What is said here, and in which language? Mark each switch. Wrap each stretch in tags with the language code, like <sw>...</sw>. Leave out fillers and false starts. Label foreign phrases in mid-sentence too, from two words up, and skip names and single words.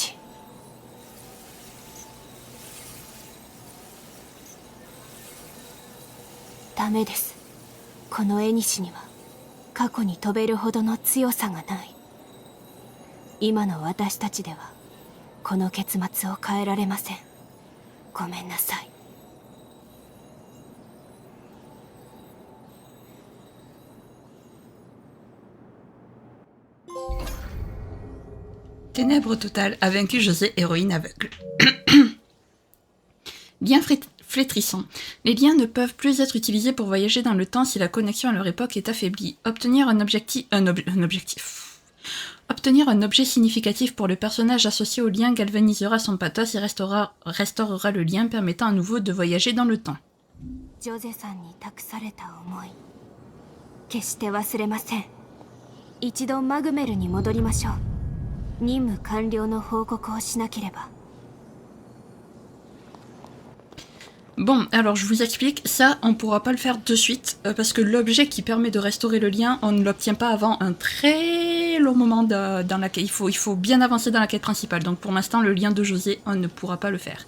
<ja>ダメです。この縁には過去に飛べるほどの強さがない。今の私たちではこの結末を変えられません。ごめんなさい。</ja> <fr>Ténèbres totales a vaincu José, héroïne aveugle. Bien flétrissant. Les liens ne peuvent plus être utilisés pour voyager dans le temps si la connexion à leur époque est affaiblie. Obtenir un objet significatif pour le personnage associé au lien galvanisera son pathos et restaurera le lien permettant à nouveau de voyager dans le temps.</fr> <ja>ジョゼさんに託された思い、決して忘れません。一度マグメルに戻りましょう。任務完了の報告をしなければ。</ja> <fr>Bon, alors je vous explique, ça on pourra pas le faire de suite, parce que l'objet qui permet de restaurer le lien, on ne l'obtient pas avant un très long moment dans la quête. Il faut bien avancer dans la quête principale, donc pour l'instant le lien de José, on ne pourra pas le faire.</fr>